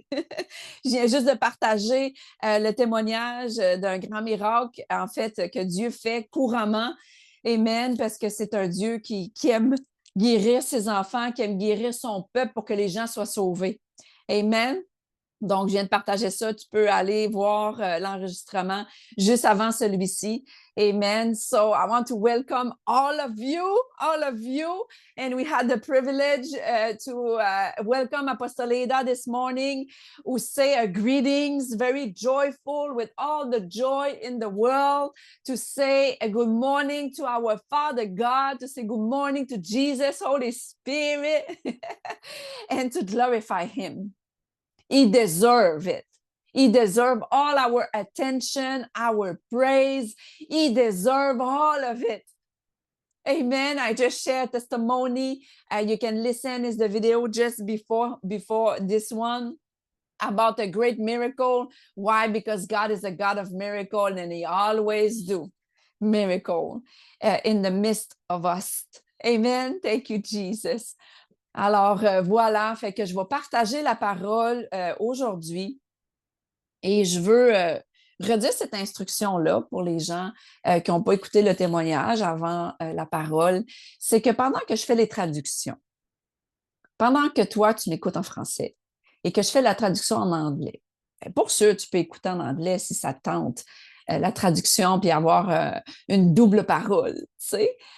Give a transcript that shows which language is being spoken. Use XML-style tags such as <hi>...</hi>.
<fr>Je viens juste de partager le témoignage d'un grand miracle, en fait, que Dieu fait couramment. Amen, parce que c'est un Dieu qui aime guérir ses enfants, qui aime guérir son peuple pour que les gens soient sauvés. Amen. Donc, je viens de partager ça. Tu peux aller voir l'enregistrement juste avant celui-ci. Amen.</fr> <en>So I want to welcome all of you. And we had the privilege to welcome Apostle Ada this morning, who say a greetings, very joyful, with all the joy in the world, to say a good morning to our Father God, to say good morning to Jesus, Holy Spirit, and to glorify Him. He deserves it. He deserves all our attention, our praise. He deserves all of it. Amen. I just shared testimony. You can listen is the video just before this one about a great miracle. Why? Because God is a God of miracle, and He always do miracle in the midst of us. Amen. Thank you, Jesus.</en> <fr>Alors, voilà, fait que je vais partager la parole aujourd'hui et je veux redire cette instruction-là pour les gens qui n'ont pas écouté le témoignage avant la parole. C'est que pendant que je fais les traductions, pendant que toi, tu m'écoutes en français et que je fais la traduction en anglais, pour sûr, tu peux écouter en anglais si ça te tente, la traduction puis avoir une double parole, tu sais.</fr>